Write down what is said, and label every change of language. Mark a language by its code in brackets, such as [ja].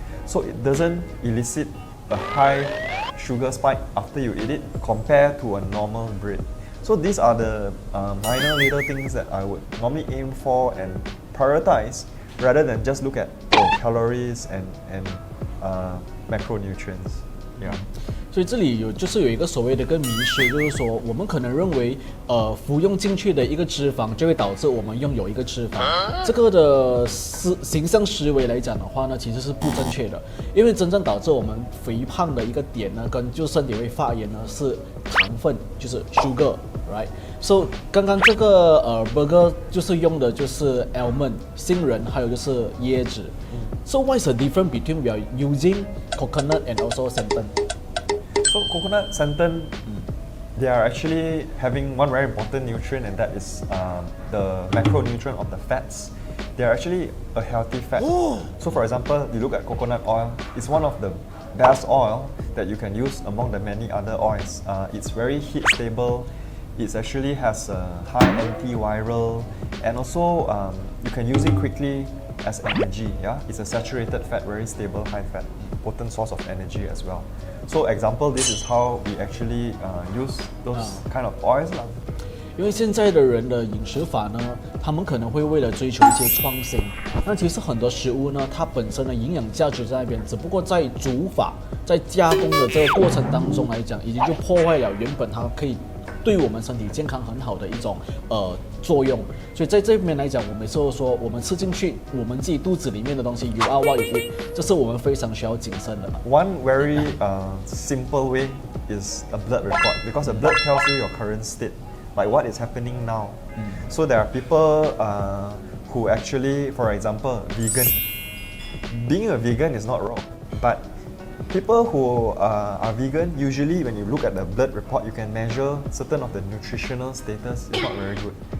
[en] So it doesn't elicit a high sugar spike after you eat it compared to a normal bread. So these are the minor little things that I would normally aim for and prioritize, rather than just look at calories and macronutrients. Yeah. [zh] 所以这里有一个所谓的一个迷失，就是说我们可能认为，服用进去的一个脂肪就会导致我们拥有一个脂肪。这个的形象思维来讲的话呢，其实是不正确的，因为真正导致我们肥胖的一个点呢，跟就身体会发炎呢是糖分，就是 sugar，right？ So 刚刚这个burger 就是用的就是 almond 杏仁，还有就是椰子。 [en] So what is the difference between we are using coconut and also santan? So coconut, santan, they are actually having one very important nutrient, and that is the macronutrient of the fats. They are actually a healthy fat. So for example, you look at coconut oil, it's one of the best oil that you can use among the many other oils. It's very heat stable. It actually has a high antiviral, and also you can use it quickly as energy. Yeah, it's a saturated fat, very stable, high fat, potent source of energy as well. So example, this is how we actually use those kind of oils. [zh] 因为现在的人的饮食法呢，他们可能会为了追求一些创新，那其实很多食物呢，它本身的营养价值在那边，只不过在煮法、在加工的这个过程当中来讲，已经就破坏了原本它可以对我们身体健康很好的一种作用。所以在这边来讲，我每次都说，我们吃进去我们自己肚子里面的东西 ， [en] you are what you eat， [zh] 这是我们非常需要谨慎的。 [en] One very simple way is a blood report, because the blood tells you your current state, like what is happening now. So there are people who actually, for example, vegan. Being a vegan is not wrong, but people who are vegan, usually when you look at the blood report, you can measure certain of the nutritional status is not very good.